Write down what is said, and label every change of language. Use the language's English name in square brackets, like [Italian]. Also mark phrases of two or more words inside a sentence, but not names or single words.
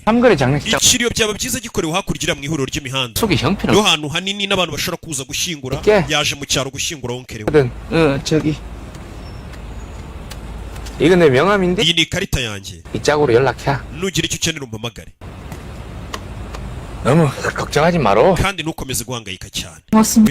[Korean] 삼거리 장례식장 [Kinyarwanda] ikiriyo byaba byiza gikorewe hakurya mu ihuriro ry'imihanda. [Korean] 속에 형편은 [Kinyarwanda] yo hantu hanini n'abantu bashobora kuza gushyingura. Ike. yaje mu cyaro gushyingura onkere we. [Korean] 거든. 저기. 이거 내 명함인데 [Kinyarwanda] iyi ni ikarita yanjye. [Korean] 이 짝으로 연락해. [Kinyarwanda] nugira icyo ukenera umpamagare. [Korean] 너무 걱정하지 마로. [Kinyarwanda] kandi ntukomeze guhangayika cyane. [Korean] 고맙습니다.